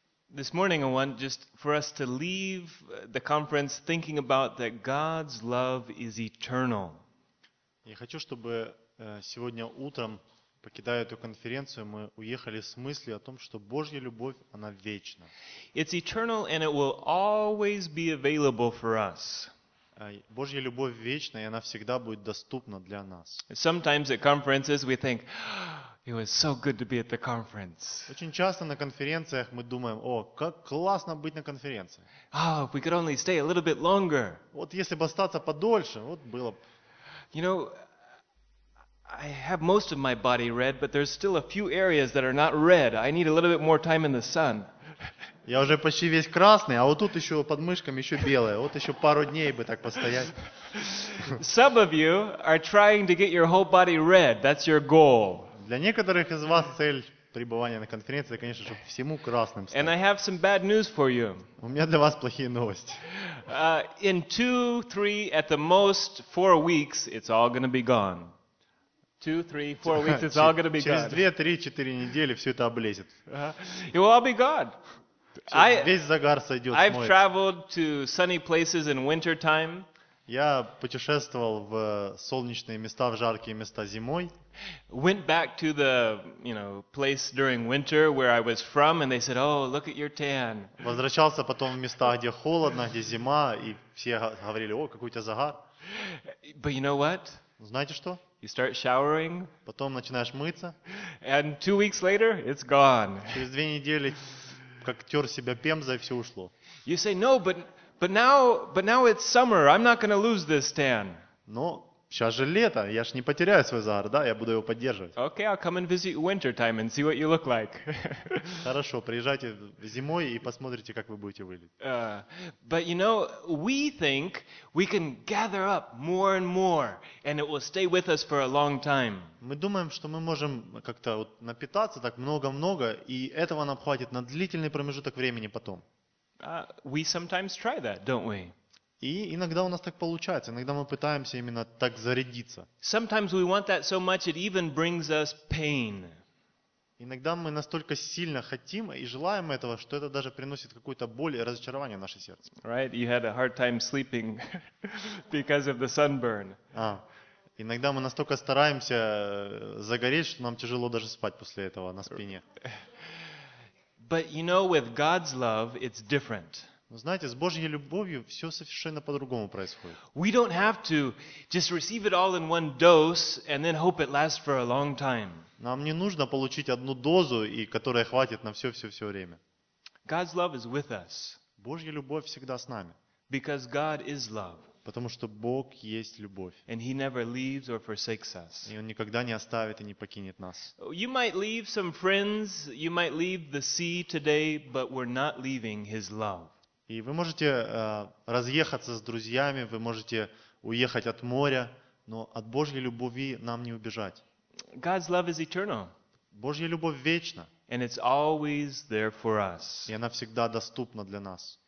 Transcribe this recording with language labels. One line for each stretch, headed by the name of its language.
English: This morning I want just for us to leave the conference thinking about that God's love is eternal.
Russian: Я хочу, чтобы сегодня утром, покидая эту конференцию, мы уехали с мыслью о том, что Божья любовь, она вечна.
English: It's eternal and it will always be available for us.
Russian: Божья любовь вечна, и она всегда будет доступна для нас.
English: Sometimes at conferences we think, it was so good to be at the conference.
Russian: Очень часто на конференциях мы думаем, о, как классно быть на конференции.
English: Oh, if we could only stay a little bit longer.
Russian: Вот если бы остаться подольше, вот было бы.
English: You know, I have most of my body red, but there's still a few areas that are not red. I need a little bit more time in the sun.
Russian: Я уже почти весь красный, а вот тут еще под мышками еще белое. Вот еще пару дней бы так постоять.
English: Some of you are trying to get your whole body red. That's your goal.
Russian: Для некоторых из вас цель пребывания на конференции, конечно, чтобы всему красным стать.
English: And I have some bad news for you.
Russian: У меня для вас плохие новости.
English: In 2-3 at the most 4 weeks it's all going to be gone. 2-3-4 weeks it's all going to be gone.
Russian: Через 2-3-4 недели всё это облезет.
English: It will all be gone.
Russian: Весь загар сойдёт.
English: I've traveled to sunny places in winter time.
Russian: Я путешествовал в солнечные места, в жаркие места зимой.
English: Went back to the, you know, place during winter where I was from, and they said, "Oh, look at your tan."
Russian: Возвращался потом в места, где холодно, где зима, и все говорили: "О, какой у тебя загар!"
English: But you know what?
Russian: Знаете что?
English: You start showering.
Russian: Потом начинаешь мыться.
English: And 2 weeks later, it's gone.
Russian: Через 2 недели, как тер себя пемзой, все ушло.
English: You say no, But now it's summer. I'm not going to lose this tan.
Russian: Но сейчас же лето. Я ж не потеряю свой загар, да? Я буду его поддерживать.
English: Okay, I'll come and visit you winter time and see what you look like.
Russian: Хорошо, приезжайте зимой и посмотрите, как вы будете выглядеть.
English: But you know, we think we can gather up more and more, and it will stay with us for a long time.
Russian: Мы думаем, что мы можем как-то вот напитаться так много-много, и этого нам хватит на длительный промежуток времени потом.
English: We sometimes try that, don't we?
Russian: И иногда у нас так получается. Иногда мы пытаемся именно так зарядиться.
English: Sometimes we want that so much it even brings us pain.
Russian: Иногда мы настолько сильно хотим и желаем этого, что это даже приносит какую-то боль и разочарование в наше сердце.
English: Right? You had a hard time sleeping because of the sunburn.
Russian: Иногда мы настолько стараемся загореть, что нам тяжело даже спать после этого на спине.
English: But you know, with God's love, it's different.
Russian: Знаете, с Божьей любовью все совершенно по-другому происходит.
English: We don't have to just receive it all in one dose and then hope it lasts for a long time.
Russian: Нам не нужно получить одну дозу, и которая хватит на все время.
English: God's love is with us.
Russian: Божья любовь всегда с нами.
English: Because God is love.
Russian: Потому что Бог есть любовь.
English: And he never leaves or forsakes us.
Russian: И Он никогда не оставит и не покинет нас.
English: You might leave some friends, you might leave the sea today, but we're not leaving his love.
Russian: И вы можете разъехаться с друзьями, вы можете уехать от моря, но от Божьей любви нам не убежать.
English: God's love is eternal.
Russian: Божья любовь вечна.
English: And it's always there for us.
Russian: И она всегда доступна для нас.